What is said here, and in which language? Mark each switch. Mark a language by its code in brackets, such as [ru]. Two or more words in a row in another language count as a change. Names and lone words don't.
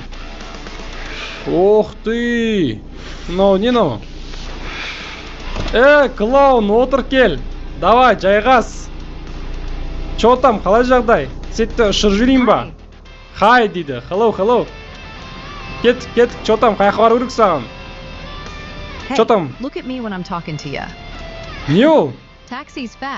[ru] Ох ты! [kk] Мынау не мынау? Клоун, отыр кел. Давай, жайғас. [ru] Чо там, [kk] қалай жағдай? Сетті ұшыр жүрейін ба? Хай дейді. Hello. Кеттік. [ru] Чо там, [kk] қаяққа бару керек саған? [en] Hey, [ru] Чо там? [en] look at me when I'm talking to you. [kk] Не ол? [en] Taxi's fast.